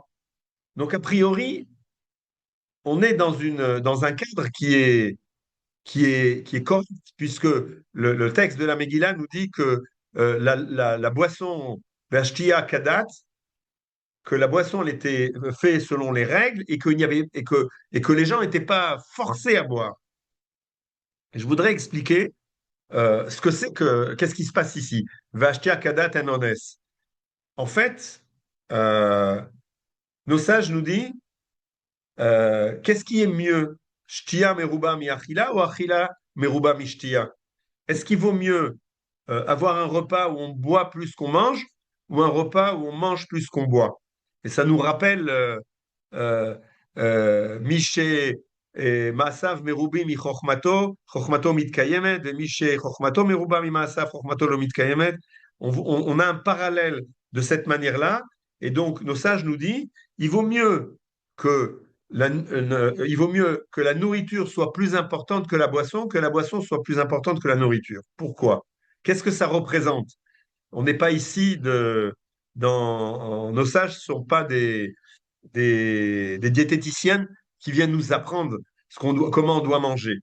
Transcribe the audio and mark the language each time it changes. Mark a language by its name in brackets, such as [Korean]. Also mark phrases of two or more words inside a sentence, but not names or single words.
[French] Donc a priori, on est dans un cadre qui est correcte, puisque le texte de la Megillah nous dit que la boisson [Hebrew] והשתייה כדת, [French] que la boisson elle était faite selon les règles et, qu'il n'y avait, et que les gens n'étaient pas forcés à boire. Et je voudrais expliquer ce que c'est que, qu'est-ce qui se passe ici. [Hebrew] והשתייה כדת אין אונס. [French] En fait, euh, nos sages nous disent qu'est-ce qui est mieux, [Hebrew] שתייה מרובה מאכילה [French] ou [Hebrew] אכילה מרובה משתייה? [French] Est-ce qu'il vaut mieux avoir un repas où on boit plus qu'on mange ou un repas où on mange plus qu'on boit? Et ça nous rappelle euh, [Hebrew] מי שמעשיו מרובים מחכמתו, חכמתו מתקיימת, [French] et [Hebrew] מי שחכמתו מרובה ממעשיו, חכמתו לא מתקיימת. [French] On a un parallèle de cette manière-là, et donc nos sages nous disent, il vaut mieux que il vaut mieux que la nourriture soit plus importante que la boisson soit plus importante que la nourriture. Pourquoi? Qu'est-ce que ça représente? On n'est pas ici nos sages ne sont pas des diététiciennes qui viennent nous apprendre comment on doit manger.